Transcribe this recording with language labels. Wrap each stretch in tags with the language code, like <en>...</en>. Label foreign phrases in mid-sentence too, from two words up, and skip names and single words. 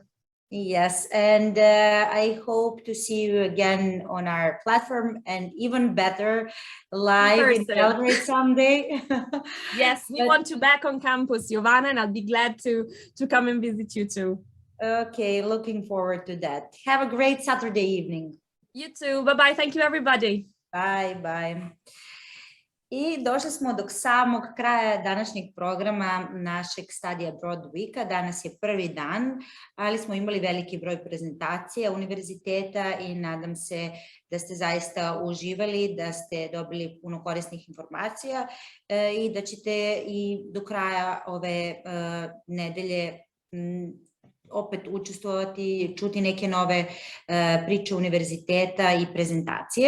<en>Yes, and I hope to see you again on our platform, and even better, live in Belgrade someday. Yes, we want you back on campus, Giovanna, and I'll be glad to come and visit you too. Okay, looking forward to that. Have a great Saturday evening. You too. Bye-bye. Thank you, everybody. Bye, bye.</en> <sr>I došli smo do samog kraja današnjeg programa našeg Study Abroad Weeka. Danas je prvi dan, ali smo imali veliki broj prezentacija univerziteta i nadam se da ste zaista uživali, da ste dobili puno korisnih informacija i da ćete i do kraja ove nedelje opet učestvovati, čuti neke nove priče univerziteta i prezentacije.</sr>